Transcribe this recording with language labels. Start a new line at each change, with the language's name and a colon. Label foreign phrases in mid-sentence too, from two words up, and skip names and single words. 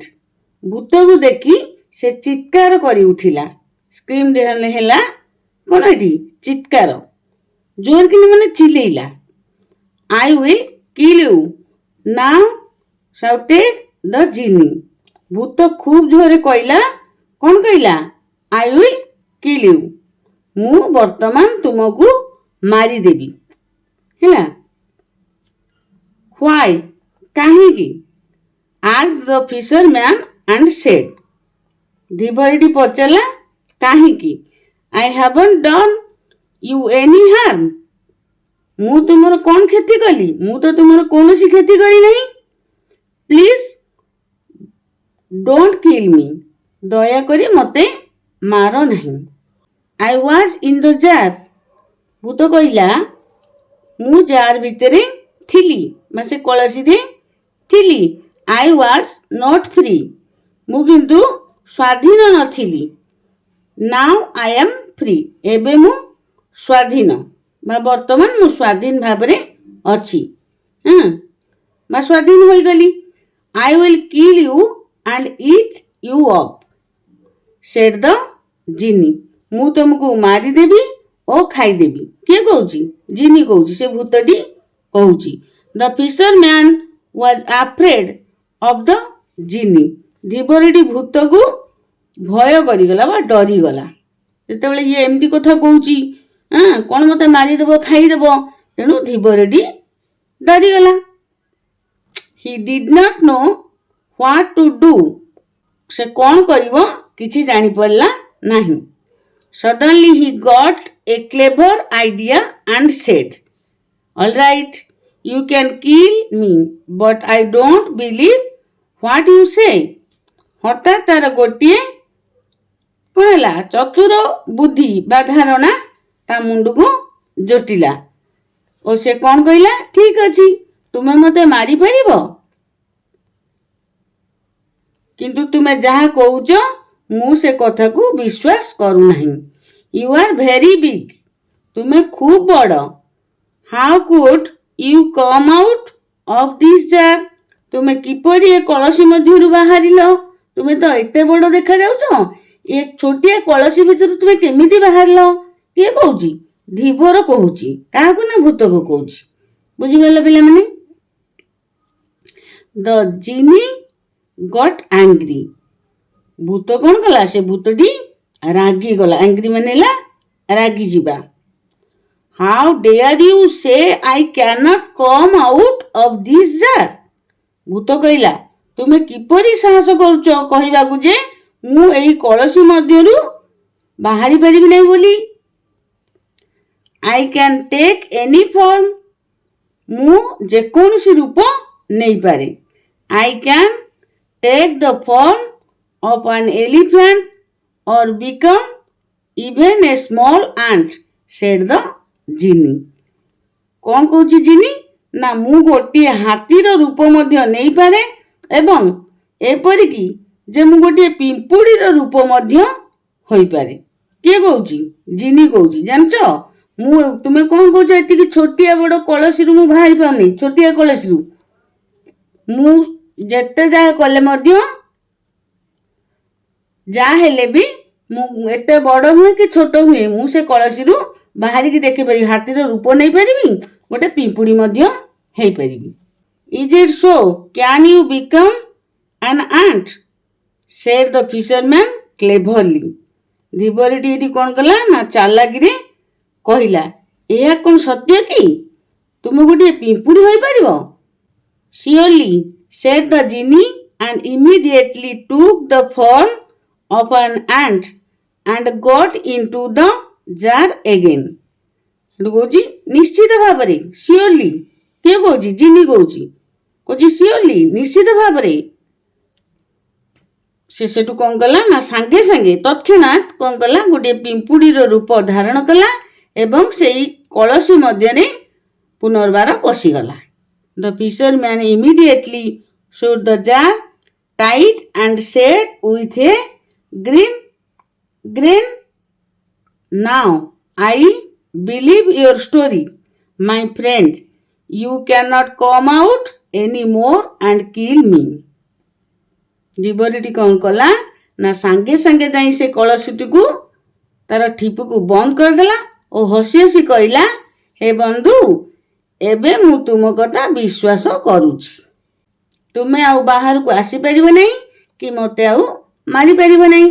Odia: ଭୂତକୁ ଦେଖି ସେ ଚିତ୍କାର କରି ଉଠିଲା। ସ୍କ୍ରିମ୍ ହେଲା କ'ଣ ଏଠି? ଚିତ୍କାର, ଜୋର କିନି ମାନେ ଚିଲେଇଲା।
English: I will kill you now, shouted the genie.
Odia: ଭୂତ ଖୁବ୍ ଜୋରରେ କହିଲା। କ'ଣ କହିଲା?
English: I will kill you.
Odia: ମୁଁ ବର୍ତ୍ତମାନ ତୁମକୁ ମାରିଦେବି ହେଲା। Why? କାହିଁକି?
English: asked the fisherman and said.
Odia: ଧୀବରଟି ପଚାରିଲା କାହିଁକି?
English: I haven't done you any harm.
Odia: ମୁଁ ତୁମର କ'ଣ କ୍ଷତି କଲି? ମୁଁ ତ ତୁମର କୌଣସି କ୍ଷତି କରିନାହିଁ।
English: Please don't kill me.
Odia: ଦୟାକରି ମୋତେ ମାର ନାହିଁ।
English: I was in the jar.
Odia: ଭୂତ କହିଲା ମୁଁ ଜାର ଭିତରେ ଥିଲି ବା ସେ କଳସୀରେ ଥିଲି।
English: I was not free.
Odia: ମୁଁ କିନ୍ତୁ ସ୍ୱାଧୀନ ନଥିଲି।
English: Now I am free.
Odia: ଏବେ ମୁଁ ସ୍ୱାଧୀନ ବା ବର୍ତ୍ତମାନ ମୁଁ ସ୍ୱାଧୀନ ଭାବରେ ଅଛି ବା ସ୍ୱାଧୀନ ହୋଇଗଲି।
English: I will kill you and eat you up, said the genie.
Odia: ମୁଁ ତୁମକୁ ମାରିଦେବି ଓ ଖାଇଦେବି। କିଏ କହୁଛି? ଜିନି କହୁଛି, ସେ ଭୂତଟି କହୁଛି।
English: The fisherman was afraid of the genie.
Odia: ଧୀବରଟି ଭୂତକୁ ଭୟ କରିଗଲା ବା ଡରିଗଲା। ଯେତେବେଳେ ଇଏ ଏମିତି କଥା କହୁଛି କ'ଣ ମୋତେ ମାରିଦେବ, ଖାଇଦେବ, ତେଣୁ ଧୀବରଟି ଡରିଗଲା।
English: He did not know what to do.
Odia: ସେ କ'ଣ କରିବ କିଛି ଜାଣିପାରିଲା ନାହିଁ।
English: Suddenly he got a clever idea and said, all right, you can kill me, but I don't believe what you say.
Odia: ହଠାତ୍ ତାର ଗୋଟିଏ କ'ଣ ହେଲା? ଚତୁର ବୁଦ୍ଧି ବା ଧାରଣା ତା ମୁଣ୍ଡକୁ ଜୋଟିଲା ଓ ସେ କ'ଣ କହିଲା? ଠିକ ଅଛି, ତୁମେ ମୋତେ ମାରିପାରିବ, କିନ୍ତୁ ତୁମେ ଯାହା କହୁଛ ମୁଁ ସେ କଥାକୁ ବିଶ୍ୱାସ କରୁନାହିଁ।
English: You are very big.
Odia: ତୁମେ ଖୁବ୍ ବଡ଼।
English: How could you come out of this jar?
Odia: ତୁମେ କିପରି ଏ କଳସୀ ମଧ୍ୟରୁ ବାହାରିଲ? ତୁମେ ତ ଏତେ ବଡ଼ ଦେଖାଯାଉଛ, ଏ ଛୋଟିଆ କଳସୀ ଭିତରୁ ତୁମେ କେମିତି ବାହାରିଲ? କିଏ କହୁଛି? ଧୀବର କହୁଛି। କାହାକୁ ନା ଭୂତକୁ କହୁଛି। ବୁଝିପାରିଲ ପିଲାମାନେ?
English: The genie got angry.
Odia: ଭୂତ କ'ଣ କଲା? ସେ ଭୂତଟି ରାଗିଗଲା। ଆଙ୍ଗ୍ରି ମାନେ ହେଲା ରାଗିଯିବା।
English: How dare you say I cannot come out of this jar?
Odia: ଭୂତ କହିଲା ତୁମେ କିପରି ସାହସ କରୁଛ କହିବାକୁ ଯେ ମୁଁ ଏହି କଳସୀ ମଧ୍ୟରୁ ବାହାରି ପାରିବି ନାହିଁ ବୋଲି।
English: I can take any form.
Odia: ମୁଁ ଯେକୌଣସି ରୂପ ନେଇପାରେ।
English: I can take the form of an elephant or become even a small ant, said the genie.
Odia: କ'ଣ କହୁଛି ଜିନି? ନା ମୁଁ ଗୋଟିଏ ହାତୀର ରୂପ ମଧ୍ୟ ନେଇପାରେ ଏବଂ ଏପରିକି ଯେ ମୁଁ ଗୋଟିଏ ପିମ୍ପୁଡ଼ିର ରୂପ ମଧ୍ୟ ହୋଇପାରେ। କିଏ କହୁଛି? ଜିନି କହୁଛି। ଜାଣିଛ ତୁମେ କ'ଣ କହୁଛ? ଏତିକି ଛୋଟିଆ ବଡ଼ କଳସୀରୁ ମୁଁ ବାହାରି ପାରୁନି। ଛୋଟିଆ କଳସୀରୁ ମୁଁ ଯେତେ ଯାହା କଲେ ମଧ୍ୟ ଯାହା ହେଲେ ବି ମୁଁ ଏତେ ବଡ଼ ହୁଏ କି ଛୋଟ ହୁଏ ମୁଁ ସେ କଳସୀରୁ ବାହାରିକି ଦେଖିପାରିବି, ହାତୀର ରୂପ ନେଇପାରିବି, ଗୋଟେ ପିମ୍ପୁଡ଼ି ମଧ୍ୟ ହେଇପାରିବି।
English: Is it so? Can you become an ant? said the fisherman cleverly.
Odia: ଧୀବରଟି ଏଠି କ'ଣ କଲା ନା ଚାଲାକିରେ କହିଲା, ଏହା କ'ଣ ସତ୍ୟ କି ତୁମେ ଗୋଟିଏ ପିମ୍ପୁଡ଼ି ହୋଇପାରିବ?
English: Surely, said the genie, and immediately took the form of an ant and got into the jar again.
Odia: ସେଠୁ କହୁଛି ନିଶ୍ଚିତ ଭାବରେ, ସିଓରଲି। କିଏ କହୁଛି? ଜିନି କହୁଛି ସିଓରଲି, ନିଶ୍ଚିତ ଭାବରେ। ସେ ସେଠୁ କ'ଣ କଲା ନା ସାଙ୍ଗେ ସାଙ୍ଗେ ତତ୍କ୍ଷଣାତ୍ କ'ଣ କଲା, ଗୋଟିଏ ପିମ୍ପୁଡ଼ିର ରୂପ ଧାରଣ କଲା ଏବଂ ସେଇ କଳସୀ ମଧ୍ୟରେ ପୁନର୍ବାର ପଶିଗଲା।
English: The fisherman immediately shut the jar tight and said with a grin, Now I believe your story, my friend. You cannot come out any more and kill me.
Odia: ଜୀବଟିଟି କ'ଣ କଲା ନା ସାଙ୍ଗେ ସାଙ୍ଗେ ଯାଇ ସେ କଳସୀଟିକୁ ତାର ଠିପୁକୁ ବନ୍ଦ କରିଦେଲା ଓ ହସି ହସି କହିଲା, ହେ ବନ୍ଧୁ, ଏବେ ମୁଁ ତୁମ କଥା ବିଶ୍ୱାସ କରୁଛି। ତୁମେ ଆଉ ବାହାରକୁ ଆସିପାରିବ ନାହିଁ କି ମୋତେ ଆଉ ମାରିପାରିବ ନାହିଁ।